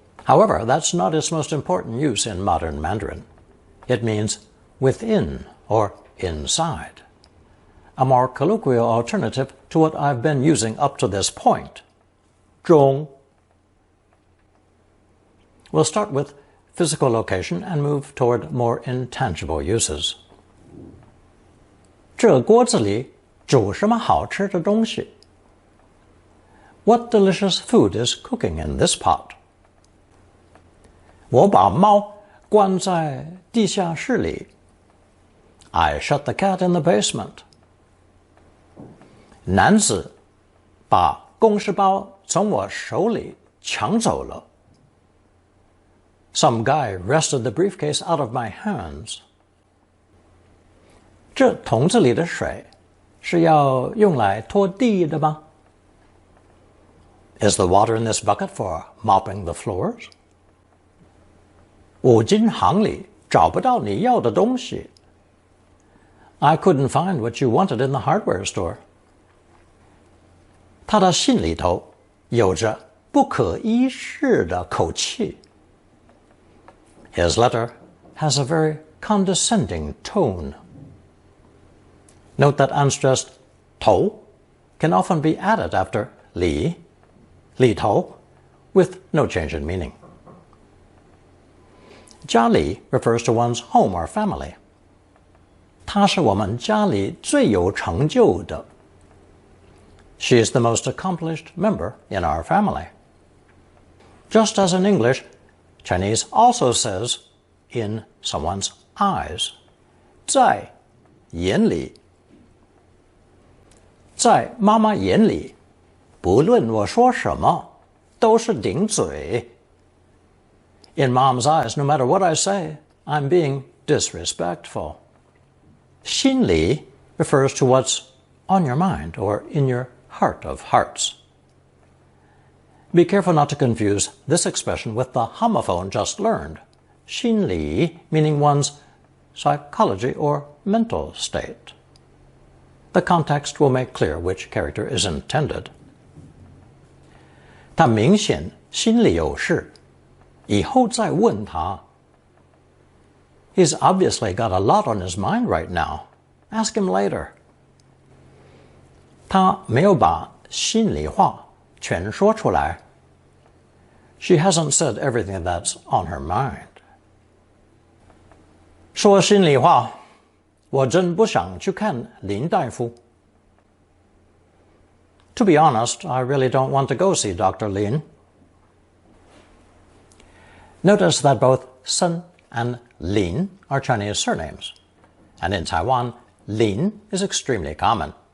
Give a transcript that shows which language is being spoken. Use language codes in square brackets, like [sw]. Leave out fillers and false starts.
[en] However, that's not its most important use in modern Mandarin. It means within or inside, a more colloquial alternative to what I've been using up to this point, 中. We'll start with physical location and move toward more intangible uses. [zh] 这锅子里煮什么好吃的东西? [en] What delicious food is cooking in this pot? [zh] 我把猫关在地下室里. [en] I shut the cat in the basement. [zh] 男子把公事包从我手里抢走了. [en] Some guy wrested the briefcase out of my hands. [zh] 这桶子里的水是要用来拖地的吗? [en] Is the water in this bucket for mopping the floors? [zh] 五金行里找不到你要的东西. [en] I couldn't find what you wanted in the hardware store. [zh] 他的信里头有着不可一世的口气. [en] His letter has a very condescending tone. Note that unstressed 头 can often be added after 里头, with no change in meaning. 家里 refers to one's home or family. [zh] 她是我们家里最有成就的. [en] She is the most accomplished member in our family. Just as in English, Chinese also says in someone's eyes, 在眼里. [zh] 在妈妈眼里，不论我说什么，都是顶嘴. [en] In Mom's eyes, no matter what I say, I'm being disrespectful. 心里 refers to what's on your mind or in your heart of hearts. Be careful not to confuse this expression with the homophone just learned, 心理 meaning one's psychology or mental state. The context will make clear which character is intended. [zh] 他明显心里有事，以后再问他。 [en] He's obviously got a lot on his mind right now. Ask him later. [zh] 他没有把心里话全说出来。 [en] She hasn't said everything that's on her mind. [zh] 说心里话，我真不想去看林大夫。 [en] To be honest, I really don't want to go see Dr. Lin. Notice that both Sun and Lin are Chinese surnames, and in Taiwan, Lin is extremely common.